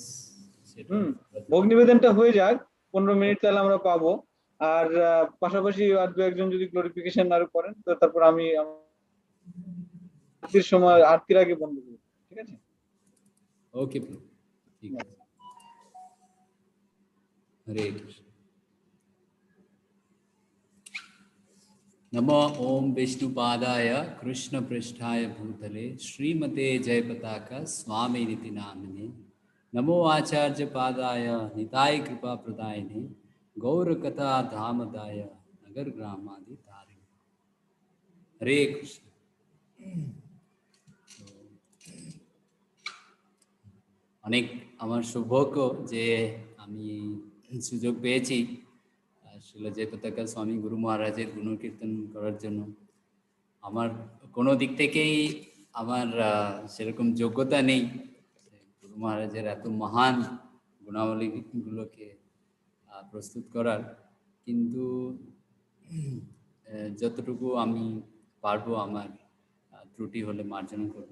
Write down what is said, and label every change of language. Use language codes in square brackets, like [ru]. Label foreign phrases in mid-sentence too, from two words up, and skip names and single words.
[bn] ভোগ নিবেদনটা হয়ে যাক, 15 মিনিট তাহলে আমরা পাবো। আর পাশাপাশি আর দু একজন যদি গ্লোরিফিকেশন আরো করেন, তো তারপর আমি আরতির সময়, আরতির আগে বন্ধ করবো। ঠিক আছে? ওকে, ঠিক আছে। [sa] हरे कृष्ण। नमो ओम विष्णुपादाय कृष्ण पृष्ठाय भूतले श्रीमते जयपताका स्वामी नीति नामिने नमो आचार्य पादाय निताय कृपा प्रदायिने गौर कथा धामदाय नगर ग्रामादि तारिणे। हरे कृष्ण। [bn] অনেক আমার সৌভাগ্য যে আমি সুযোগ পেয়েছি শ্রীল জয়পতাকা স্বামী গুরু মহারাজের গুণকীর্তন করার জন্য। আমার কোনো দিক থেকেই আমার সেরকম যোগ্যতা নেই গুরু মহারাজের এত মহান গুণাবলীগুলোকে প্রস্তুত করার, কিন্তু যতটুকু আমি পারবো আমার ত্রুটি হলে মার্জনা করব।